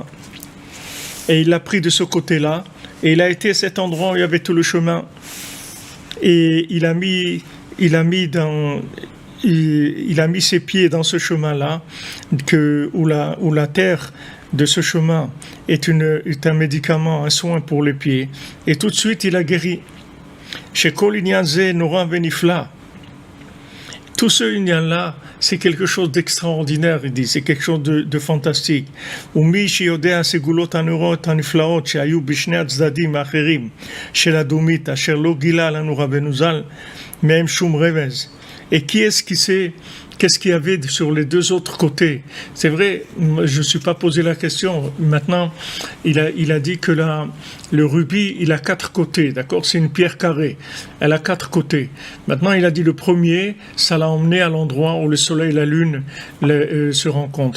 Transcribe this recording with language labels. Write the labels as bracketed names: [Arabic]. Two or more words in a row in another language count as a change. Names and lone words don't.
[French] Et il l'a pris de ce côté-là. Et il a été à cet endroit où il y avait tout le chemin, et il a mis ses pieds dans ce chemin-là, où la terre de ce chemin est un médicament, un soin pour les pieds. Et tout de suite, il a guéri. [Hebrew] Chez כל ענין זה נורא ונפלא. [French] Tout ce inyan-là, c'est quelque chose d'extraordinaire, il dit, c'est quelque chose de fantastique. [Hebrew] ומי שיודע הסגולות הנוראות הנפלאות שהיו בשני הצדדים האחרים של הדומית, אשר לא גילה לנו רבנו ז"ל, מהם שום רמז. [French] Et qui est-ce qui sait qu'est-ce qu'il y avait sur les deux autres côtés? C'est vrai, je ne suis pas posé la question. Maintenant, il a dit que le rubis, il a 4 côtés, d'accord? C'est une pierre carrée. Elle a 4 côtés. Maintenant, il a dit le premier, ça l'a emmené à l'endroit où le soleil et la lune se rencontrent.